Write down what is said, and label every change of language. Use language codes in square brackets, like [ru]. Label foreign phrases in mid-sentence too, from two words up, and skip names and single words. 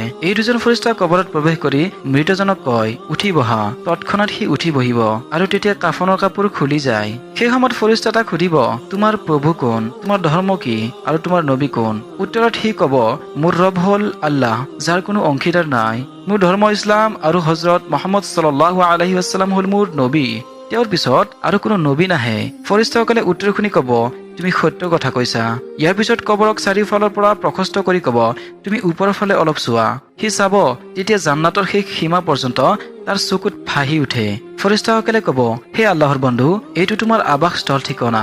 [as] এই দুজন ফৰিস্তা কবৰত প্ৰৱেশ কৰি মৃতজনক কয়, উঠি বহা। তৎক্ষণাৎ সি উঠি বহিব আৰু তেতিয়া কাফনৰ কাপোৰ খুলি যায়। সেই সময়ত ফৰিস্তা তাক সুধিব, তোমাৰ প্ৰভু কোন, তোমাৰ ধৰ্ম কি আৰু তোমাৰ নবী কোন? উত্তৰত সি কব, মোৰ ৰব হল আল্লাহ, যাৰ কোনো অংশীদাৰ নাই। মোৰ ধৰ্ম ইছলাম আৰু হজৰত মুহাম্মদ [ar] صلى الله عليه وسلم [as] হল মোৰ নবী, তেওঁৰ পিছত আৰু কোনো নবী নাহে। ফৰিস্তাসকলে উত্তৰ শুনি কব, তুমি সত্য কথা কৈছা। ইয়াৰ পিছত কবৰক চাৰিওফালৰ পৰা প্ৰশস্ত কৰি কব, তুমি ওপৰৰ ফালে অলপ চোৱা। সি চাব তেতিয়া জান্নাতৰ শেষ সীমা পৰ্যন্ত তাৰ চকুত ভাহি উঠে। ফৰিস্তাসকলে কব, হে আল্লাহৰ বন্ধু, এইটো তোমাৰ আৱাসস্থল ঠিকনা।